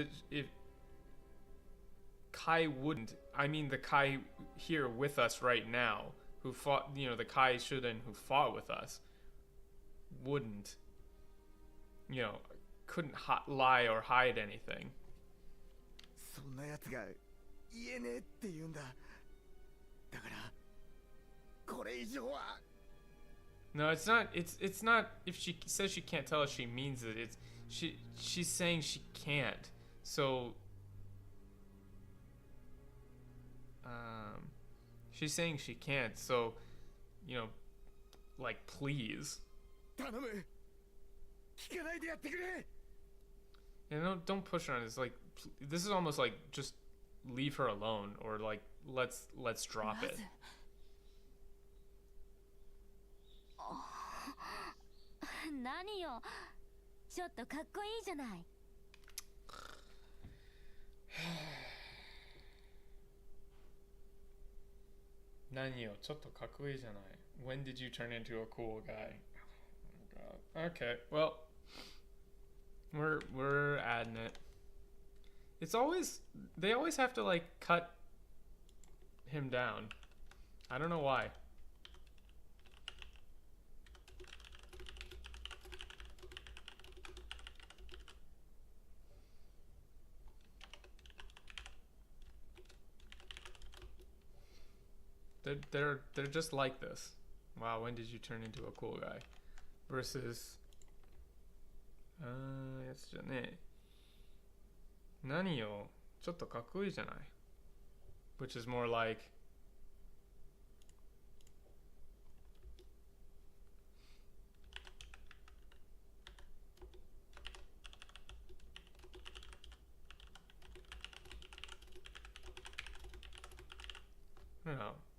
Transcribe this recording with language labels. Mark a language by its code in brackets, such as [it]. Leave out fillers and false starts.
[en] If Kai wouldn't, I mean the Kai here with us right now, who fought, you know, the Kai Shuden who fought with us, wouldn't, you know, couldn't lie or hide anything. [ja] そんなやつが言えねえって言うんだ。だからこれ以上は。 [en] No, it's not. It's not. If she says she can't tell us, she means it. It's she's saying she can't. So she's saying she can't. So, you know, like, please. [ja] 頼む。聞かないでやってくれ。 [en] And don't push her on this. Like, this is almost like just leave her alone, or like let's drop it. [ja] 何よ、ちょっとかっこいいじゃない。何よ、ちょっとかっこいいじゃない。 [en] When did you turn into a cool guy? Oh my god. Okay, well, we're adding it. It's always, they always have to like cut him down. I don't know why. They're just like this. Wow, when did you turn into a cool guy? Versus [ja] やつじゃねえ。何よ、ちょっとかっこいいじゃない。 [en] Which is more like I don't know.